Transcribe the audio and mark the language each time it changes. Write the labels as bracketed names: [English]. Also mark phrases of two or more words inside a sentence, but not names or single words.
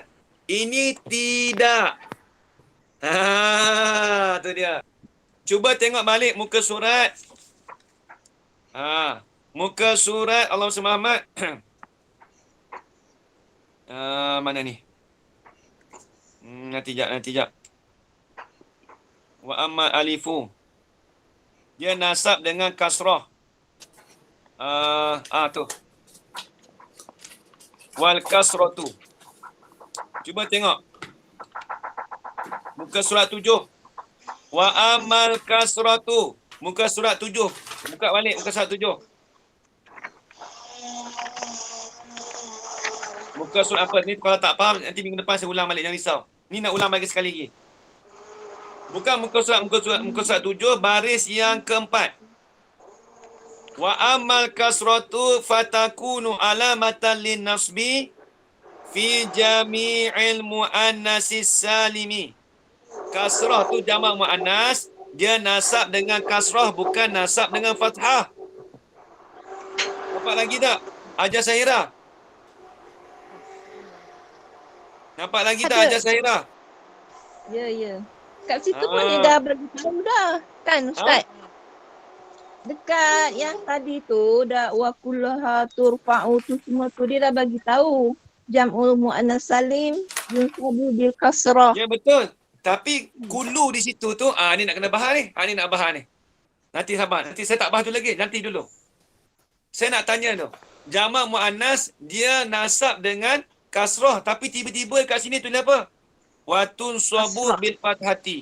[Malay] Ini tidak. Tu dia. Cuba tengok balik muka surat. Muka surat Allah Muhammad. Mana ni? Nanti jap. [Arabic] وأما الألف. [Malay] Dia nasab dengan kasrah. [Arabic] Tu. والكسرة. [Malay] Cuba tengok. Muka surat 7. [Arabic] وأما الكسرة. [Malay] Muka surat 7. Buka balik muka surat 7. Muka surat apa? Ni kalau tak faham nanti minggu depan saya ulang balik, jangan risau. Ni nak ulang bagi sekali lagi. Bukan muka surat 7 baris yang keempat. [Arabic] وأما الكسرة فتكون علامة للنصب في جمع المؤنث السالم. [Malay] Kasrah tu jamak muannas, dia nasab dengan kasrah bukan nasab dengan fathah. Nampak lagi tak? Ajar Syahira. Nampak lagi tak ajar Syahira? Ya. Kat situ pun dia dah bagi tahu dah. Kan Ustaz? Dekat yang tadi tu dah [Arabic] وكلها ترفع [Malay] tu semua tu dia dah bagi tahu. [Arabic] جمع المؤنث السالم ينصب بالكسرة. [Malay] Ya betul. Tapi kulu di situ tu ni nak kena bahas ni. Ni nak bahas ni. Nanti sabar. Nanti saya tak bahas tu lagi. Nanti dulu. Saya nak tanya tu. Jamak muannas dia nasab dengan kasrah tapi tiba-tiba kat sini tulis apa? [Arabic] وتنصب بالفتحة.